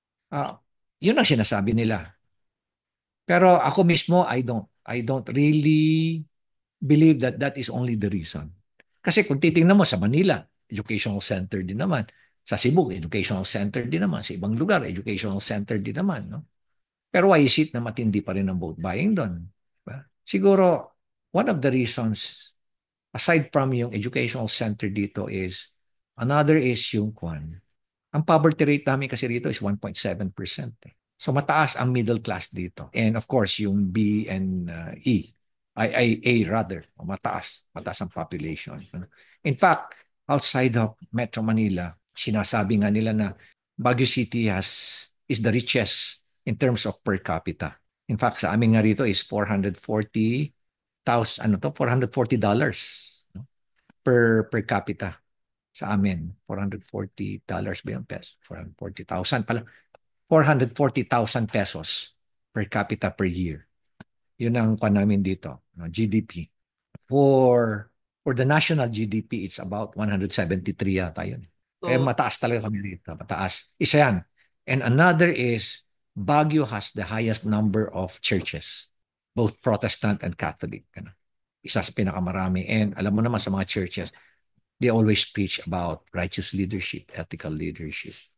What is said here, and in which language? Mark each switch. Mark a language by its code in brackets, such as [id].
[tl] Ah, yun ang sinasabi nila. [en] Pero ako mismo, I don't really believe that that is only the reason. [tl] Kasi kung titingnan mo sa Manila, educational center din naman. Sa Cebu, educational center din naman. Sa ibang lugar, educational center din naman. No? Pero why is it na matindi pa rin ang vote buying doon? Diba? [en] Siguro, one of the reasons, aside from yung educational center dito is, another is yung kwan. [tl] Ang poverty rate namin kasi rito is 1.7%. So mataas ang middle class dito. [en] And of course, yung B and E, A rather, mataas. Mataas ang population. In fact, outside of Metro Manila, sinasabi nga nila na Baguio City is the richest in terms of per capita. [tl] In fact, sa amin nga rito is 440,000, $440 no? per capita sa amin. $440 ba yung peso? [en] 440,000 pala. 440,000 pesos per capita per year. [tl] Yun ang kwan namin dito, GDP. [en] For the national GDP, it's about 173 yata yun. [tl] Kaya [en] So, [tl] mataas talaga kami dito. Mataas. Isa yan. [en] And another is, Baguio has the highest number of churches, both Protestant and Catholic. Ano. Isa sa pinakamarami. And alam mo naman sa mga churches, they always preach about righteous leadership, ethical leadership.